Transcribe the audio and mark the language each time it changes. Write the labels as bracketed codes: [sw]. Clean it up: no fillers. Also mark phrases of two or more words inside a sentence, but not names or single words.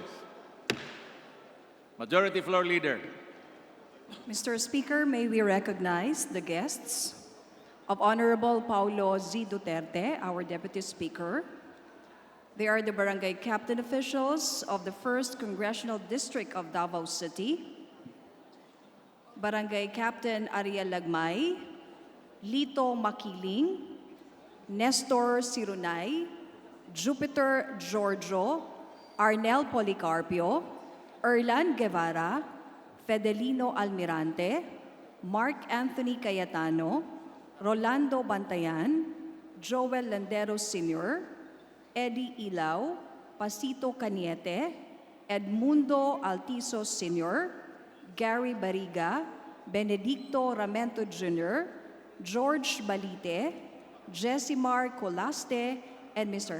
[en] Majority Floor Leader. Mr. Speaker, may we recognize the guests of Honorable Paulo Z. Duterte, our Deputy Speaker. They are the barangay captain officials of the 1st Congressional District of Davao City, Barangay Captain Ariel Lagmay, Lito Makiling, Nestor Sirunay, Jupiter Giorgio, Arnel Policarpio, Erlan Guevara, Fedelino Almirante, Mark Anthony Cayetano, Rolando Bantayan, Joel Landeros Sr., Eddie Ilaw, Pasito Caniete, Edmundo Altiso Sr., Gary Bariga, Benedicto Ramento Jr., George Balite, Jesimar Colaste, and Mr.